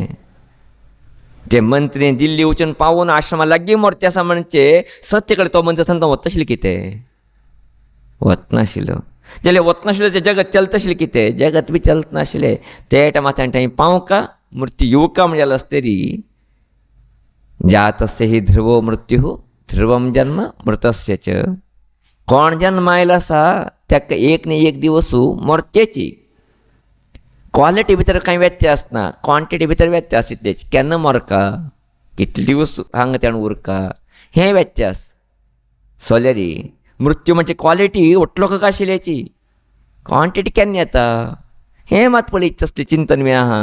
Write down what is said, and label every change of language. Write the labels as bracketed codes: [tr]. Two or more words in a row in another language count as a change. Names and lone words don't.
[kok] ते मंत्री दिल्ली वचून पावून आश्रमा लागीं मरचे आसा म्हणचे सत्य कडेन तो मंत्री थंय वता आशिल्लो कितें वच नाशिल्लो. जाल्यार वच नाशिल्लो तें जगत चलता आशिल्लें कितें जगत बी चलत नाशिल्लें. ते टायमार थंय पावका मृत्यू येवका म्हणजे जालें आसता री. [sa] जातस्य हि ध्रुवो मृत्यु ध्रुवम जन्म मृतस्य च. [kok] कोण जन्म आयला आसा ताका एक न्ही एक दिवस मरचेची. क्वॉलिटी भितर कांय व्यत्यास ना, क्वॉन्टिटी भितर व्यत्यास तेची. केन्ना मरका, कितले दिवस हांगा तेण उरका, हें व्यत्यास. सोलेरी मृत्यू म्हणजे क्वॉलिटी ओटलो का आशिल्ल्याची, क्वॉन्टिटी केन्ना येता हें मात पळयत असलें चिंतन बी आहा.